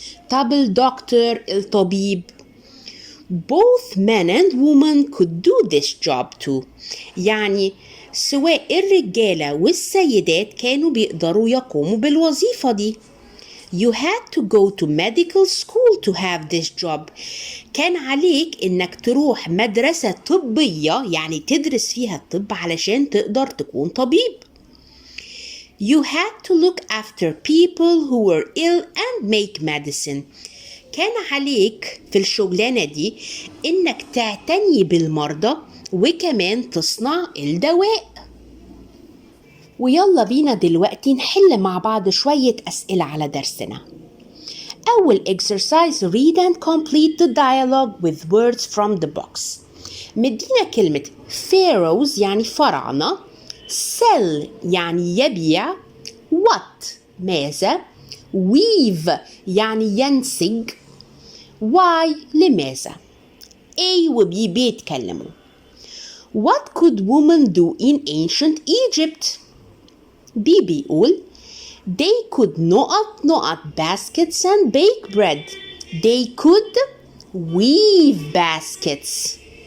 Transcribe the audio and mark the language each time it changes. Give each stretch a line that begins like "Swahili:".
Arabic: طب الدكتور الطبيب.
English: Both men and women could do this job too.
Arabic: يعني سواء الرجالة والسيدات كانوا بيقدروا يقوموا بالوظيفة دي.
English: You had to go to medical school to have this job.
Arabic: كان عليك إنك تروح مدرسة طبية يعني تدرس فيها الطب علشان تقدر تكون طبيب.
English: You had to look after people who were ill and make medicine.
Arabic: كان عليك في الشغلانة دي إنك تعتني بالمرضى وكمان تصنع الدواء. ويلا بينا دلوقتي نحل مع بعض شوية أسئلة على درسنا. أول
English: exercise read and complete the dialogue with words from the box.
Arabic: مدينا كلمة pharaohs يعني فراعنة، sell يعني يبيع، what ماذا، weave يعني ينسج، why لماذا. A و B بيتكلموا.
English: What could women do in ancient Egypt?
Arabic: B بيقول
English: They could knot baskets and bake bread. They could weave baskets.